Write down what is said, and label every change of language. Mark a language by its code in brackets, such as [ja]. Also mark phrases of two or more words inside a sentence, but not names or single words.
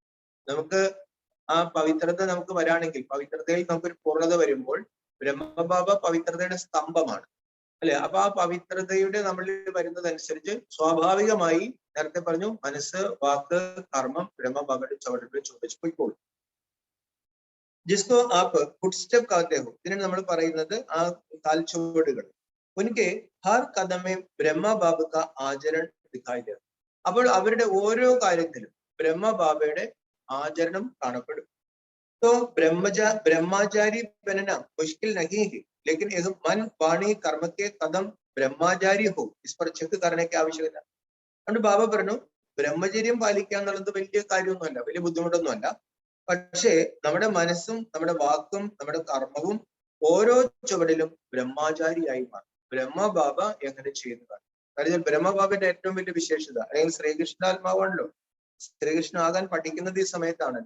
[ml] നമുക്ക് ആ പവിത്രത നമുക്ക് വരാണെങ്കിൽ, പവിത്രതയിൽ നമുക്കൊരു പൂർണ്ണത വരുമ്പോൾ ബ്രഹ്മബാബ പവിത്രതയുടെ സ്തംഭമാണ്, അല്ലെ? അപ്പൊ ആ പവിത്രതയുടെ നമ്മളിൽ വരുന്നതനുസരിച്ച് സ്വാഭാവികമായി നേരത്തെ പറഞ്ഞു മനസ്സ് വാക്ക് കർമ്മം ബ്രഹ്മബാബയുടെ ചുവടിന്മേൽ ചുവട് വെച്ച് പോയിക്കോളും. [hi] जिसको आप फुटस्टेप कहते हो, [ml] ഇതിനെ നമ്മൾ പറയുന്നത് ആ കാൽച്ചുവടുകൾ. [hi] ഉनके हर कदम में ब्रह्मा बाबा का आचरण दिखाई देता. [ml] അപ്പോൾ അവരുടെ ഓരോ കാര്യത്തിലും ബ്രഹ്മബാബയുടെ ആചരണം കാണപ്പെടും. [hi] तो ब्रह्मचारी बनना मुश्किल नहीं है, लेकिन एक मन वाणी कर्म के कदम ब्रह्मचारी हो, इस पर ചെക്ക് करने की आवश्यकता. [ml] അതുകൊണ്ട് ബാബ പറഞ്ഞു ബ്രഹ്മചര്യം പാലിക്കുക എന്നുള്ളത് വലിയ കാര്യമൊന്നുമല്ല, വലിയ ബുദ്ധിമുട്ടൊന്നുമല്ല. പക്ഷേ നമ്മുടെ മനസ്സും നമ്മുടെ വാക്കും നമ്മുടെ കർമ്മവും ഓരോ ചുവടിലും ബ്രഹ്മചാരിയായി മാറും. ബ്രഹ്മബാബ എങ്ങനെ ചെയ്യുന്നതാണ്. കാര്യം ബ്രഹ്മബാബയുടെ ഏറ്റവും വലിയ വിശേഷത, അല്ലെങ്കിൽ ശ്രീകൃഷ്ണാത്മാവാണല്ലോ, ശ്രീകൃഷ്ണ ആകാൻ പഠിക്കുന്നത് ഈ സമയത്താണല്ലോ.